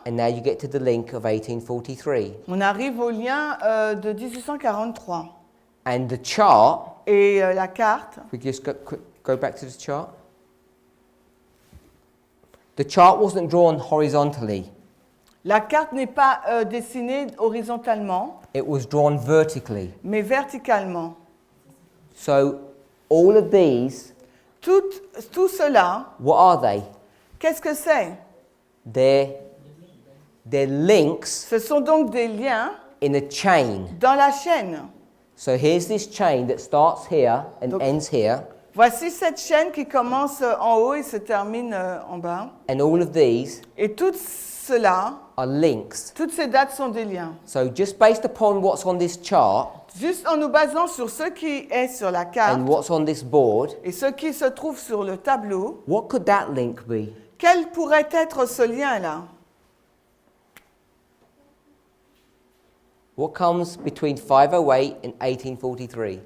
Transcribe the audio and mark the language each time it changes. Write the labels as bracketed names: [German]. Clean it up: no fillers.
[English] and now you get to the link of 1843. [French] on arrive au lien de 1843. [English] And the chart, [French] Et la carte, [English] we just go back to the chart. The chart wasn't drawn horizontally, [French] la carte n'est pas dessinée horizontalement, [English] it was drawn vertically. [French] mais verticalement. [English] So all of these, [French] Tout cela, [English] what are they? [French] qu'est-ce que c'est? [English] They're links [French] Ce sont donc des liens [English] in a chain. [French] dans la chaîne. [English] So here's this chain that starts here and [French] Donc- [English] ends here, [French] Voici cette chaîne qui commence en haut et se termine en bas. [English] and all of these [French] Et tout cela, [English] are links. [French] toutes ces dates sont des liens. [English] So just based upon what's on this chart [French] Juste en nous basant sur ce qui est sur la carte [English] and what's on this board, [French] et ce qui se trouve sur le tableau, [English] what could that link be? [French] quel pourrait être ce lien-là? [English] What comes between 508 and 1843?